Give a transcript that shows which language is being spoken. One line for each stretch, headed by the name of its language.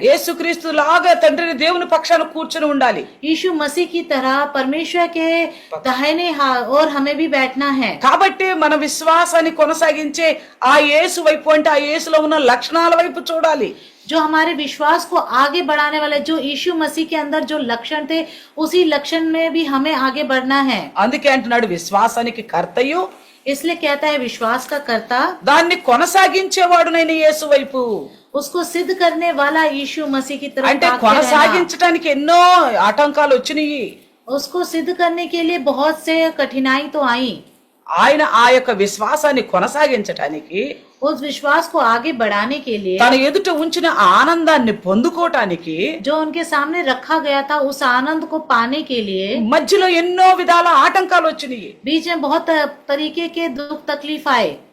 Telugu: యేసుక్రీస్తు లాగా తండ్రిని దేవుని పక్షాన కూర్చొని ఉండాలి.
Hindi: यीशु मसीह की तरह परमेश्वर के दाहिने और हमें भी बैठना है।
Telugu: కాబట్టి మన విశ్వాసాన్ని కొనసాగించే ఆ యేసు వైపు అంటే ఆ యేసులో ఉన్న లక్షణాల వైపు చూడాలి.
Hindi: जो हमारे विश्वास को आगे बढ़ाने वाले, जो यीशु मसीह के अंदर जो लक्षण थे, उसी लक्षण में भी हमें आगे बढ़ना है।
Telugu: అందుకే అంటున్నాడు విశ్వాసానికి కర్తయు,
Hindi: इसलिए कहता है विश्वास का कर्ता,
Telugu: దాన్ని కొనసాగించేవాడునైన యేసు వైపు.
Hindi: उसको सिद्ध करने वाला यीशु मसीह की तरफ
Telugu: అంటే
Hindi: ताकते रहना।
Telugu: కొనసాగించడానికి ఎన్నో ఆటంకాలు వచ్చినాయి.
Hindi: उसको सिद्ध करने के लिए बहुत से कठिनाई तो आई।
Telugu: ఆయన ఆ యొక్క విశ్వాసాన్ని కొనసాగించటానికి,
Hindi: उस विश्वास को आगे बढ़ाने के लिए,
Telugu: తన ఎదుట ఉంచిన ఆనందాన్ని పొందుకోవటానికి,
Hindi: जो उनके सामने रखा गया था, उस आनंद को पाने के लिए
Telugu: మధ్యలో ఎన్నో విధాల ఆటంకాలు వచ్చినాయి.
Hindi: बीच में बहुत तरीके के दुख तकलीफ आए।